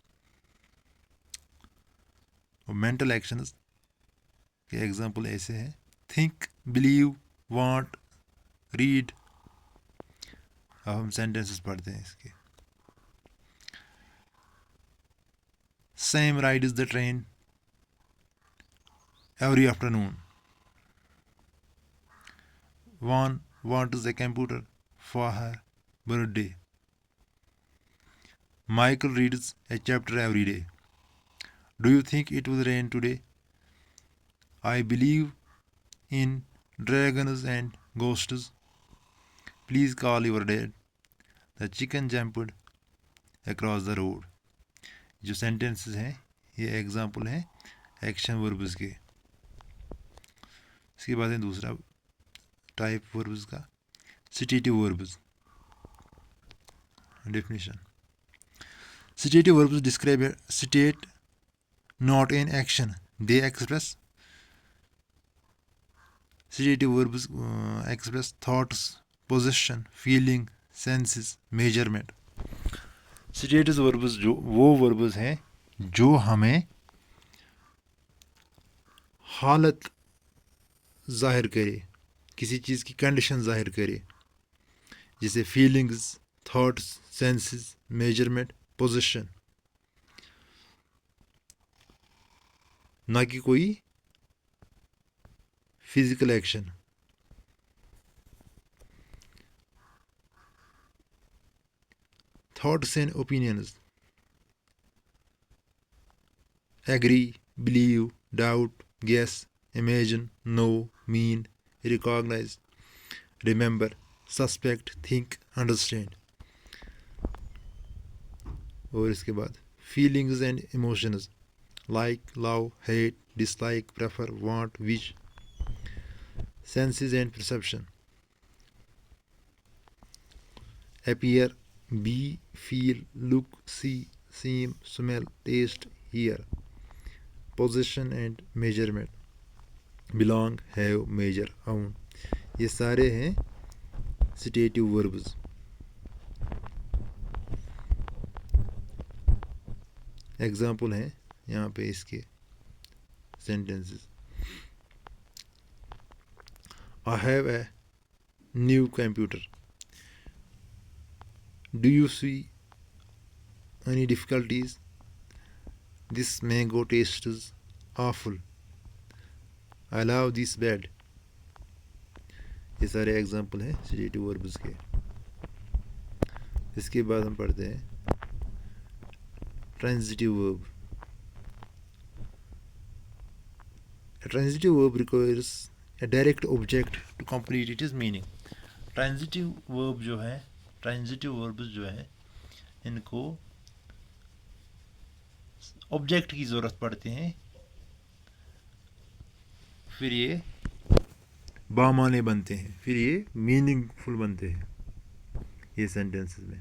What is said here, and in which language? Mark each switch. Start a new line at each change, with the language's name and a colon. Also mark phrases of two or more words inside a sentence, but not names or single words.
Hindi: और
English: mental actions
Hindi: के एग्जांपल ऐसे हैं
English: think, believe, want, read.
Hindi: अब हम सेंटेंसेस पढ़ते हैं इसके।
English: Sam ride is the train every afternoon. One wants a computer for her birthday. Michael reads a chapter every day. Do you think it will rain today? I believe in dragons and ghosts. Please call your dad. The chicken jumped across the road.
Hindi: जो
English: sentences
Hindi: हैं ये एग्जाम्पल हैं
English: action verbs
Hindi: के। इसके बाद है दूसरा
English: type verbs
Hindi: का,
English: stative verbs.
Hindi: डेफिनेशन:
English: Stative verbs describe a state not in action. They express Stative verbs express thoughts, possession, feeling, senses, measurement. Stative verbs
Hindi: जो वो verbs हैं जो हमें हालत जाहिर करे, किसी चीज़ की कंडीशन जाहिर करे, जैसे
English: feelings, thoughts, senses, measurement, position,
Hindi: ना कि कोई
English: physical action. Thoughts and opinions: agree, believe, doubt, guess, imagine, know, mean, recognize, remember, suspect, think, understand.
Hindi: और इसके बाद
English: feelings and emotions: like, love, hate, dislike, prefer, want, wish. Senses and perception: appear, be, feel, look, see, seem, smell, taste, hear. Possession and measurement: belong, have, measure, own.
Hindi: ये सारे हैं
English: stative verbs.
Hindi: एग्जाम्पल हैं यहाँ पे इसके sentences.
English: I have a new computer. Do you see any difficulties? This mango tastes awful. I love this bed.
Hindi: ये सारे एग्जाम्पल हैं
English: stative verbs
Hindi: के. इसके बाद हम पढ़ते हैं
English: transitive verb. A transitive verb requires a direct object to complete its meaning. Transitive verb
Hindi: जो है,
English: transitive verbs
Hindi: जो है, इनको ऑब्जेक्ट की ज़रूरत पड़ती है, फिर ये बामाने बनते हैं, फिर ये मीनिंगफुल बनते हैं ये सेंटेंसेस में.